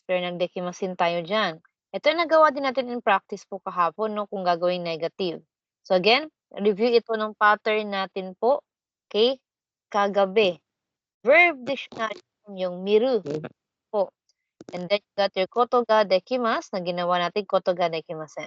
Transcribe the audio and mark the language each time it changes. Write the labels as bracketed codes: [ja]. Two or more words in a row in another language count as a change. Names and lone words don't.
[tl] Pero nagdekimasin tayo diyan. Ito yung nagawa din natin [en] in practice [tl] po kahapon 'no, kung gagawing negative. So again, review ito ng pattern natin po, okay, kagabi. [en] Verb dictionary form [tl] yung miru po. [en] And then you got your [ja] ことができます [tl] na ginawa natin [ja] ことができません.